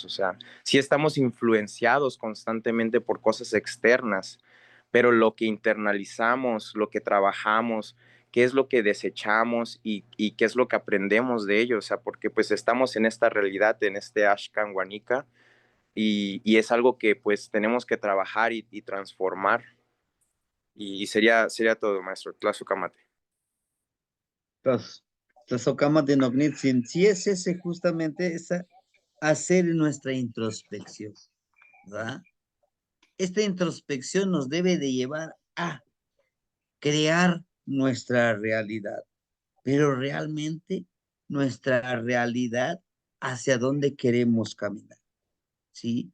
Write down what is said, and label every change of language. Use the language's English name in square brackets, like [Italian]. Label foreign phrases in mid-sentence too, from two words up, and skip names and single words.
[Spanish] O sea, sí estamos influenciados constantemente por cosas externas, pero lo que internalizamos, lo que trabajamos, qué es lo que desechamos y qué es lo que aprendemos de ello. O sea, porque pues estamos en esta realidad, en este [Nahuatl languages] Ashkan Wanika, [Spanish] y es algo que pues tenemos que trabajar y transformar. Y sería todo, maestro. [Nahuatl languages] Tlazocamate. Tlazocamate Nocnitzin, [Spanish] sí es ese justamente esa hacer nuestra introspección, ¿verdad? Esta introspección nos debe de llevar a crear nuestra realidad, pero realmente nuestra realidad hacia dónde queremos caminar, ¿sí?